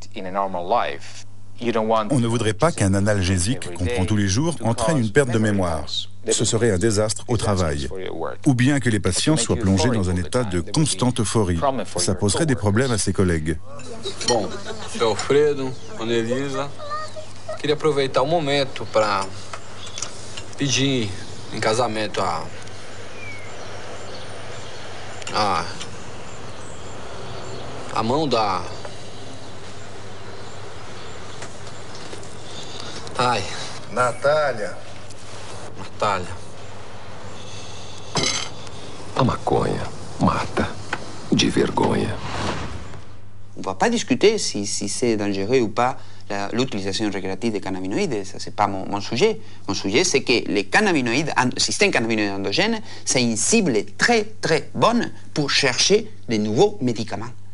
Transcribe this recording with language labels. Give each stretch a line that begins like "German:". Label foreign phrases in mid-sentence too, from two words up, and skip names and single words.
French: On ne voudrait pas qu'un analgésique qu'on prend tous les jours entraîne une perte de mémoire. Ce serait un désastre au travail. Ou bien que les patients soient plongés dans un état de constante euphorie. Ça poserait des problèmes à ses collègues. Bom, je suis Alfredo, Annelisa.
Portuguese: Queria aproveitar o momento para pedir em casamento a mão da... Ai. Natália. A maconha mata de vergonha.
French: On ne va pas discuter si c'est dangereux ou pas l'utilisation récréative des cannabinoïdes. Ça, c'est pas mon sujet. Mon sujet, c'est que les cannabinoïdes, le système cannabinoïde endogène, c'est une cible très, très bonne pour chercher de nouveaux médicaments.